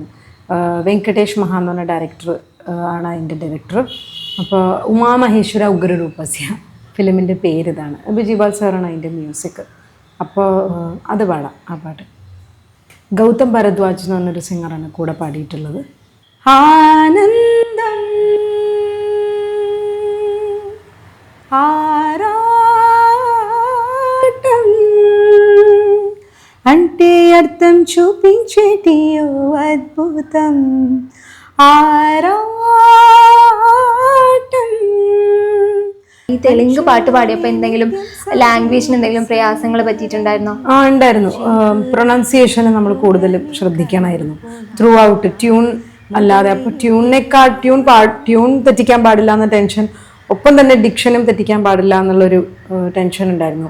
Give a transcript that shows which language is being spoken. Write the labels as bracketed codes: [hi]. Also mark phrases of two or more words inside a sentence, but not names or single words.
[ml] വെങ്കടേഷ് മഹാ എന്ന് പറഞ്ഞ ഡയറക്ടർ ആണ് അതിൻ്റെ ഡയറക്ടർ. അപ്പോൾ ഉമാമഹേശ്വര ഉഗ്രരൂപസ്യ ഫിലിമിൻ്റെ പേര് ഇതാണ്. ബിജിപാൽ സാറാണ് അതിൻ്റെ മ്യൂസിക്. അപ്പോൾ അത് പാടാം. ആ പാട്ട് ഗൗതം ഭരദ്വാജ് എന്ന് പറഞ്ഞൊരു സിംഗറാണ് കൂടെ പാടിയിട്ടുള്ളത്. [te] ആനന്ദം ఆరాటం అంటే అర్థం చూపించేటియో అద్భుతం ആരാട്ടം. [ml] ഈ തെലുങ്ക് പാട്ട് പാടിയപ്പോൾ എന്തെങ്കിലും ലാംഗ്വേജിന് എന്തെങ്കിലും പ്രയാസങ്ങൾ പറ്റിയിട്ടുണ്ടായിരുന്നോ? ഉണ്ടായിരുന്നു. പ്രൊണൗൺസിയേഷന് നമ്മൾ കൂടുതലും ശ്രദ്ധിക്കണമായിരുന്നു [en] through out. [ml] ട്യൂൺ അല്ലാതെ അപ്പോൾ ട്യൂൺ തെറ്റിക്കാൻ പാടില്ല എന്ന ടെൻഷൻ, ഒപ്പം തന്നെ ഡിക്ഷനും തെറ്റിക്കാൻ പാടില്ല എന്നുള്ളൊരു ടെൻഷൻ ഉണ്ടായിരുന്നു.